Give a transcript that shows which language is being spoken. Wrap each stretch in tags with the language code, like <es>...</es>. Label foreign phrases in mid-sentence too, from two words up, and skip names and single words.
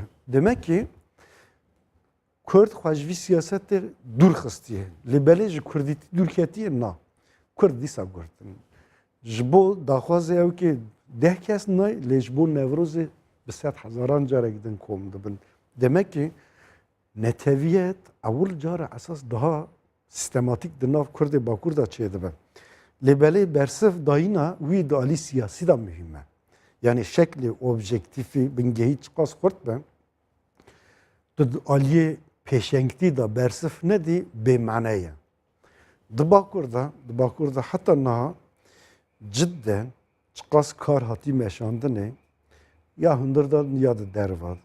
<tr>Demek ki</tr> <ku>Kurd xwe ji vî siyasetê dûr xistiye. Lê belê ji Kurdîtî dûr ketiye na. Kurd dîsa gurtin. Ji bo daxwazê ew kê 10 kes nay lê ji bo Nevrozê bi sed hezaran carek din kom dibin.</ku> <tr>Demek ki</tr> <ku>neteviyet evvel cara esas</ku> <tr>daha sistematik</tr> <ku>di nav Kurdê Bakur da çê dibe. Lêbelê bersif dayîna wî di alî siyasî da mühim e. Yani şekli objektifî bingehî çiqas xurt be di aliyê pêşengtî da bersif nedî bêmane ye. Di Bakur'da heta niha cidden çiqas kar hatî meşandinê ya hundirdan ya di dervan</ku>